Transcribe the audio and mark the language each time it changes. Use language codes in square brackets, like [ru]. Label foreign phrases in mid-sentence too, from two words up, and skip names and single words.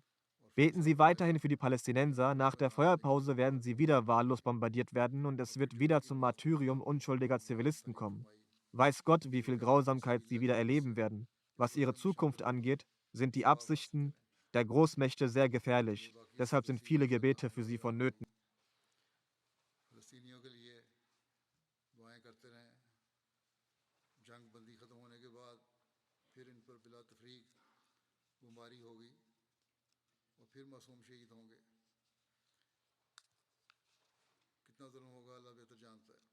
[de] Beten Sie weiterhin für die Palästinenser. Nach der Feuerpause werden sie wieder wahllos bombardiert werden und es wird wieder zum Martyrium unschuldiger Zivilisten kommen. Weiß Gott, wie viel Grausamkeit sie wieder erleben werden. Was ihre Zukunft angeht, sind die Absichten der Großmächte sehr gefährlich. Deshalb sind viele Gebete für sie vonnöten. [ur] فلسطینیوں کے لیے دعائیں کرتے رہیں. جنگ بندی ختم ہونے کے بعد پھر ان پر بلا تفریق بمباری ہوگی اور پھر معصوم شہید ہوں گے. کتنا ظلم ہوگا اللہ بہتر جانتا ہے.